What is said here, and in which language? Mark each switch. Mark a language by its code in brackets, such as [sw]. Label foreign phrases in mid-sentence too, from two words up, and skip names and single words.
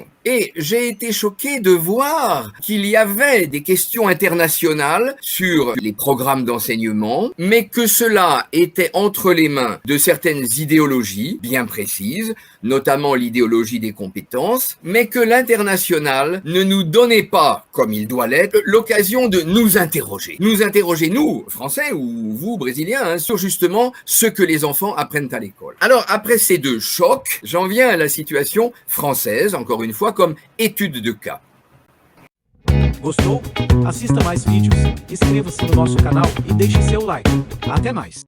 [fr] Et j'ai été choqué de voir qu'il y avait des questions internationales sur les programmes d'enseignement, mais que cela était entre les mains de certaines idéologies bien précises, notamment l'idéologie des compétences, mais que l'international ne nous donnait pas, comme il doit l'être, l'occasion de nous interroger. Nous interroger, nous, Français ou vous, Brésiliens, sur justement ce que les enfants apprennent à l'école. Alors, après ces deux chocs, j'en viens à la situation française, encore une fois, comme étude de cas. [pt] Gostou? Assista mais vídeos, inscreva-se no nosso canal e deixe seu like. Até mais!